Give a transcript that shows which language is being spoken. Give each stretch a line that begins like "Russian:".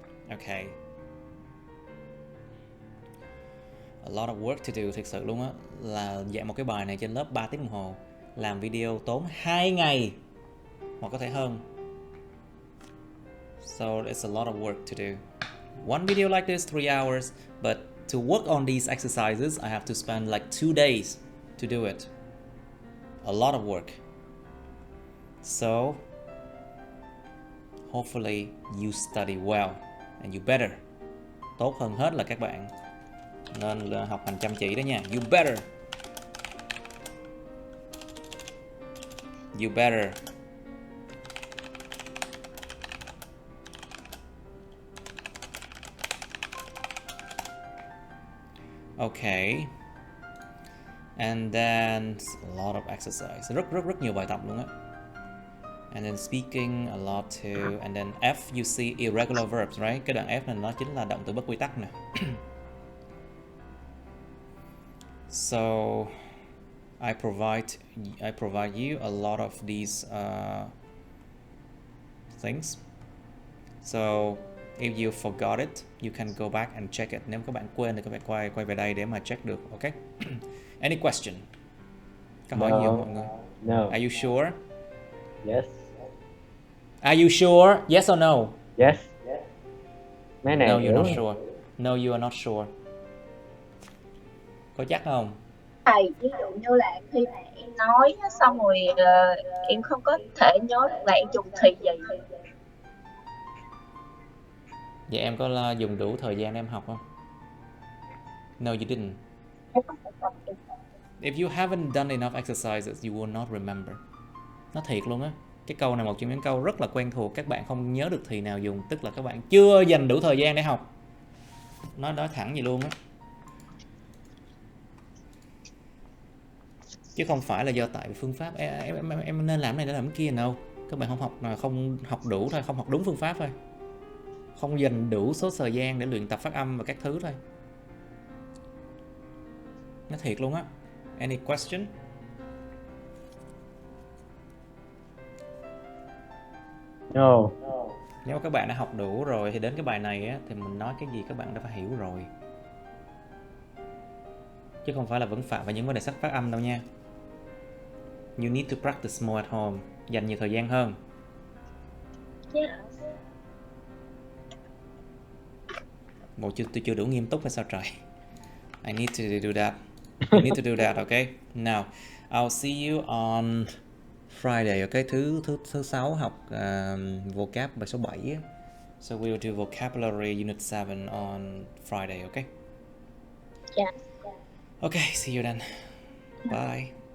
English: Okay. A lot of work to do,
Vietnamese: thực sự luôn á. Là dạy một cái bài này trên lớp 3 tiếng đồng hồ. Làm video tốn 2 ngày hoặc có thể hơn.
English: So it's a lot of work to do. One video like this 3 hours, but to work on these exercises I have to spend like 2 days to do it. A lot of work. So hopefully you study well and you better.
Vietnamese: Tốt hơn hết là các bạn nên là học hành chăm chỉ đó nha.
English: You better. You better. Okay. And then a lot of exercise.
Vietnamese: Rất nhiều bài tập luôn á.
English: And then speaking a lot too. And then F you see irregular verbs, right?
Vietnamese: Cái đoạn F này nó chính là động từ bất quy tắc nè.
English: So I provide you a lot of these things. So if you forgot it, you can go back and check it.
Vietnamese: Nếu các bạn quên thì các bạn quay về đây để mà check được, okay?
English: Any question?
Vietnamese: Câu hỏi gì không mọi người?
English: No. Are you sure? Yes. Are you sure? Yes or no?
Vietnamese: Yes. Mấy này
English: No, you're not sure. No, you are not sure.
Vietnamese: Có chắc không? Thầy, ví dụ như là khi mà em nói xong rồi em không có thể nhớ được là em dùng thì gì. Vậy em có dùng đủ thời gian để em học không?
English: No, you didn't. If you haven't done enough exercises, you will not remember.
Vietnamese: Nó thiệt luôn á. Cái câu này một trong những câu rất là quen thuộc. Các bạn không nhớ được thì nào dùng, tức là các bạn chưa dành đủ thời gian để học. Nói thẳng vậy luôn á. Chứ không phải là do tại phương pháp em nên làm này để làm cái kia đâu. Các bạn không học đủ thôi, không học đúng phương pháp thôi. Không dành đủ số thời gian để luyện tập phát âm và các thứ thôi. Nó thiệt luôn á.
English: Any question?
Vietnamese: No. Nếu các bạn đã học đủ rồi thì đến cái bài này á, thì mình nói cái gì các bạn đã phải hiểu rồi. Chứ không phải là vẫn phạm vào những vấn đề sắc phát âm đâu nha.
English: You need to practice more at home.
Vietnamese: Dành nhiều thời gian hơn.
English: Yeah.
Vietnamese: Bộ tôi chưa đủ nghiêm túc hay sao trời?
English: I need to do that. You need to do that, okay? Now, I'll see you on Friday, okay?
Vietnamese: Thứ 6 học vocab bài số 7 á.
English: So we'll do vocabulary unit 7 on Friday, okay? Yeah. Okay, see you then. Bye.